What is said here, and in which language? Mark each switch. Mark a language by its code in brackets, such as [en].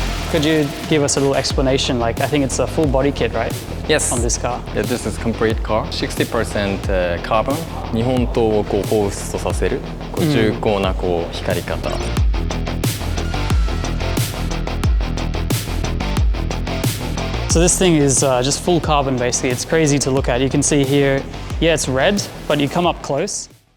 [en] Could you give us a little explanation? Like, I think it's a full body kit, right? Yes. On this car. Yeah, this is complete car. 60% carbon. [ja] 日本刀をこう放出とさせる重厚なこう光り方。 [en] So this thing is just full carbon basically. It's crazy to look at. You can see here, yeah, it's red, but you come up close.